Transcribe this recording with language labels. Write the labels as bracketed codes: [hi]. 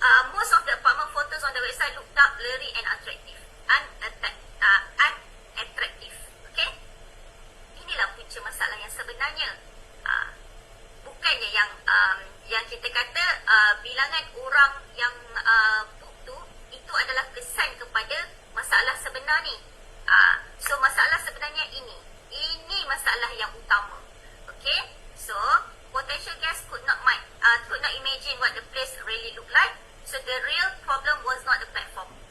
[en] Most of the apartment photos on the website looked up blurry and unattractive. Unattractive. [ms] Okay, inilah punca masalah yang sebenarnya. Bukannya yang kita kata bilangan orang yang book tu itu adalah kesan kepada masalah sebenar ni. So masalah sebenarnya ini masalah yang utama. [en] Okay, so potential guests could not imagine what the place really look like. So the real problem was not the platform.